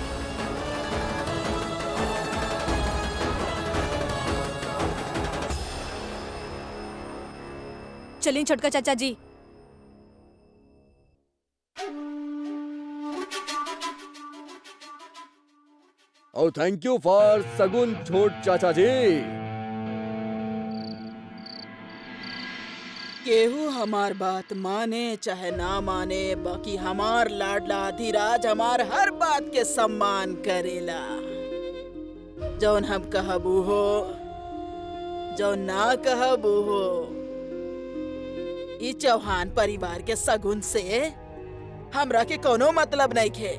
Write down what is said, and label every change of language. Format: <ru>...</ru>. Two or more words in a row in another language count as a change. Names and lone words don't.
<bho>चलिए छोटका चाचा जी। और</bho> <en>thank you for</en> <bho>सगुन छोट चाचा जी। केहू हमार बात माने चाहे ना माने, बाकी हमार लाडला धीराज हमार हर बात के सम्मान करेला। जौन हम कहबू हो, जौन ना कहबू हो, ई चौहान परिवार के सगुन से हमरा के कोनो मतलब नहीं खे।</bho>